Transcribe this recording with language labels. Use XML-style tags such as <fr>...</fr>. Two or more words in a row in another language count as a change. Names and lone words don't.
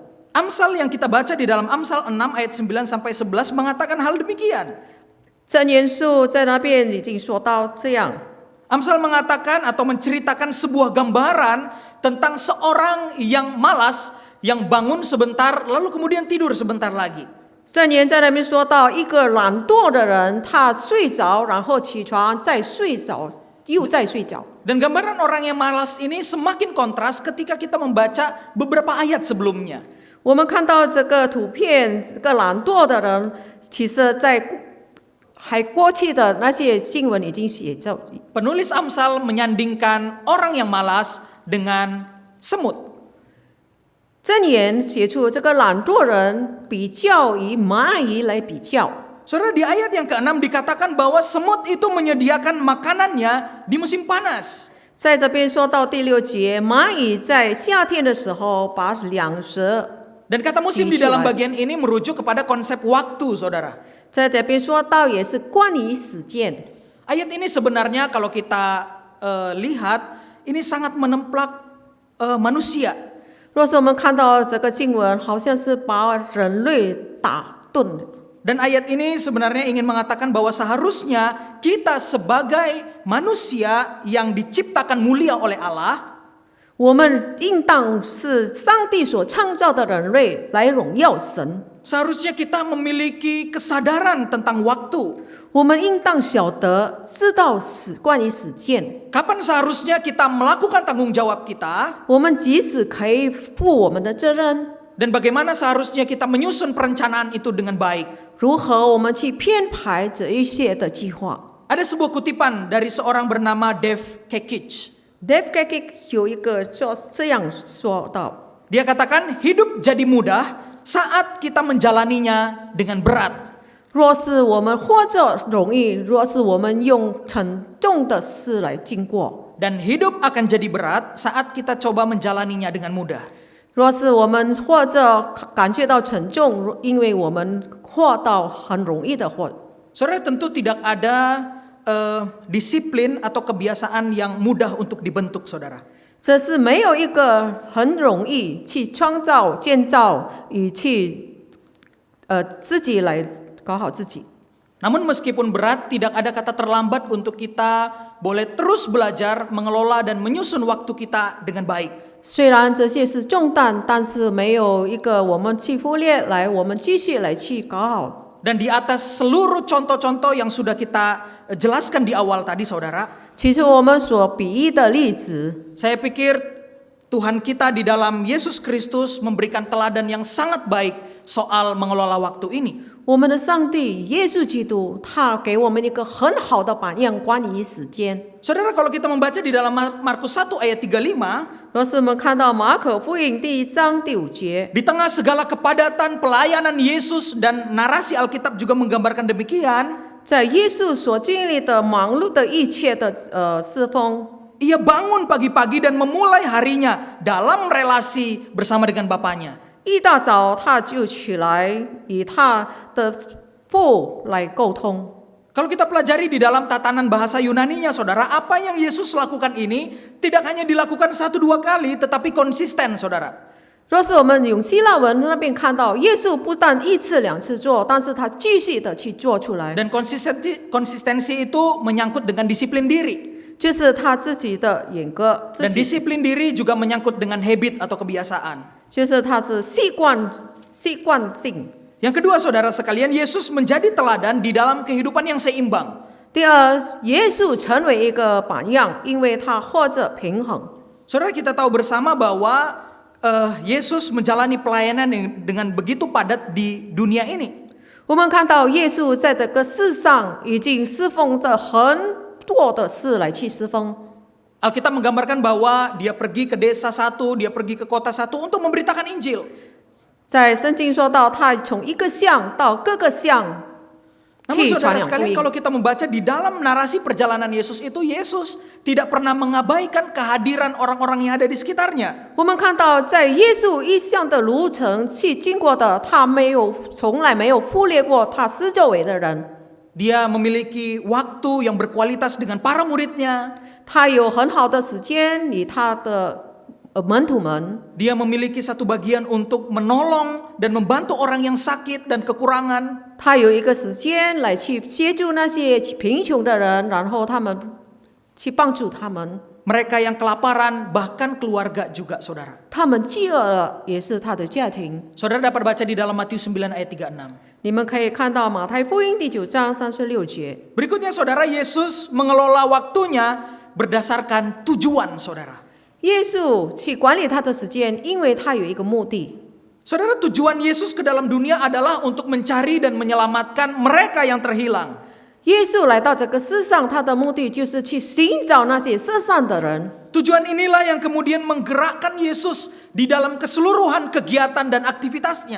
<id>Amsal yang kita baca di dalam Amsal 6 ayat 9 sampai 11 mengatakan hal demikian.</id> <zh>箴言书在那边已经说到这样。</zh> <id>Amsal mengatakan atau menceritakan sebuah gambaran tentang seorang yang malas, yang bangun sebentar lalu kemudian tidur sebentar lagi.</id> <zh>箴言在那边说到一个懒惰的人，他睡着，然后起床，再睡着，又再睡着。</zh> <id>Dan gambaran orang yang malas ini semakin kontras ketika kita membaca beberapa ayat sebelumnya.</id> <zh>我们看到这个图片，这个懒惰的人，其实在还过去的那些经文已经写着。</zh> <id>Penulis Amsal menyandingkan orang yang malas dengan semut.</id> <zh>箴言写出这个懒惰人比较以蚂蚁来比较。</zh> <id>Saudara, di ayat yang ke-6 dikatakan bahwa semut itu menyediakan makanannya di musim panas.</id> <zh>在这边说到第6节，蚂蚁在夏天的时候把粮食。</zh> <id>Dan kata musim di dalam bagian ini merujuk kepada konsep waktu, saudara.</id> <zh>在这边说到也是关于时间。</zh> <id>Ayat ini sebenarnya kalau kita lihat, ini sangat menemplak manusia.</id> <zh>若是我们看到这个经文，好像是把人类打顿。</zh> <id>Dan ayat ini sebenarnya ingin mengatakan bahwa seharusnya kita sebagai manusia yang diciptakan mulia oleh Allah,</id> <zh>我们应当是上帝所创造的人类来荣耀神。</zh> <id>seharusnya kita memiliki kesadaran tentang waktu.</id> <zh>我们应当晓得知道关于时间。</zh> <id>Kapan seharusnya kita melakukan tanggung jawab kita,</id> <zh>我们即使可以负我们的责任，</zh> <id>dan bagaimana seharusnya kita menyusun perencanaan itu dengan baik.</id> <zh>如何我们去编排这一些的计划。</zh> <id>Ada sebuah kutipan dari seorang bernama Dave Kekich.</id> <zh>Dave Kekich 有一个这样说到，</zh> <id>Dia katakan hidup jadi mudah saat kita menjalaninya dengan berat.</id> <zh>若是我们活着容易，若是我们用沉重的事来经过，</zh> <id>Dan hidup akan jadi berat saat kita coba menjalaninya dengan mudah.</id> <zh>若是我们活着感觉到沉重，因为我们活到很容易的活。</zh> <id>Saudara, tentu tidak ada disiplin atau kebiasaan yang mudah untuk dibentuk, saudara.</id> <zh>这是没有一个很容易去创造、建造，以去自己来搞好自己。</zh> <id>Namun meskipun berat, tidak ada kata terlambat untuk kita boleh terus belajar, mengelola dan menyusun waktu kita dengan baik.</id> <zh>虽然这些是重担，但是没有一个我们去忽略来，我们继续来去搞好。</zh> <id>Dan di atas seluruh contoh-contoh yang sudah kita jelaskan di awal tadi, saudara,</id> <zh>其实我们所比喻的例子，</zh> <id>saya pikir Tuhan kita di dalam Yesus Kristus memberikan teladan yang sangat baik soal mengelola waktu ini.</id> <zh>我们的上帝耶稣基督，他给我们一个很好的榜样，关于时间。</zh> <id>Saudara, kalau kita membaca di dalam Markus 1 ayat 35,</id> <zh>若是我们看到马可福音第1章第5节，</zh> <id>di tengah segala kepadatan pelayanan Yesus dan narasi Alkitab juga menggambarkan demikian,</id> <zh>在耶稣所经历的忙碌的一切的侍奉，</zh> <id>ia bangun pagi-pagi dan memulai harinya dalam relasi bersama dengan Bapaknya.</id> <zh>一大早他就起来，与他的父来沟通。</zh> <id>Kalau kita pelajari di dalam tatanan bahasa Yunaninya, saudara, apa yang Yesus lakukan ini tidak hanya dilakukan 1-2 kali, tetapi konsisten, saudara.</id> <zh>若是我们用希腊文那边看到，耶稣不但1次2次做，但是他继续的去做出来，</zh> <id>Dan konsistensi itu menyangkut dengan disiplin diri.</id> <zh>就是他自己的严格，</zh> <id>Dan disiplin diri juga menyangkut dengan habit atau kebiasaan.</id> <zh>就是他是习惯性。</zh> <id>Yang kedua, saudara sekalian, Yesus menjadi teladan di dalam kehidupan yang seimbang.</id> <zh>第二，耶稣成为一个榜样，因为他活着平衡。</zh> <id>Saudara, kita tahu bersama bahwa Yesus menjalani pelayanan dengan begitu padat di dunia ini.</id> <zh>我们看到耶稣在这个世上已经侍奉着很多的事来去侍奉。</zh> <id>Alkitab menggambarkan bahwa dia pergi ke desa satu, dia pergi ke kota satu untuk memberitakan Injil.</id> <zh>在圣经说到，他从一个乡到各个乡</zh> <id>Namun</id> <zh>去传</zh> <id>saudara</id> <zh>扬福</zh> <id>sekalian</id> <zh>音。</zh> <id>kalau kita membaca di dalam narasi perjalanan Yesus itu, Yesus tidak pernah mengabaikan kehadiran orang-orang yang ada di sekitarnya.</id> <zh>我们看到，在耶稣一向的路程去经过的，他从来没有忽略过他四周围的人。</zh> <id>Dia memiliki waktu yang berkualitas dengan para muridnya.</id> <zh>他有很好的时间与他的门徒们，</zh> <id>Dia memiliki satu bagian untuk menolong dan membantu orang yang sakit dan kekurangan.</id> <zh>他有一个时间来去协助那些贫穷的人，然后他们去帮助他们。</zh> <id>Mereka yang kelaparan, bahkan keluarga juga, saudara.</id> <zh>他们饥饿了，也是他的家庭。</zh> <id>Saudara dapat baca di dalam Matius 9 ayat 36.</id> <zh>你们可以看到马太福音第9章36节。</zh> <id>Berikutnya saudara, Yesus mengelola waktunya berdasarkan tujuan saudara.</id> <zh>耶稣去管理他的时间，因为他有一个目的。</zh> <id>Saudara, tujuan Yesus ke dalam dunia adalah untuk mencari dan menyelamatkan mereka yang terhilang.</id> <zh>耶稣来到这个世上，他的目的就是去寻找那些失散的人。</zh> <id>Tujuan inilah yang kemudian menggerakkan Yesus di dalam keseluruhan kegiatan dan aktivitasnya.</id>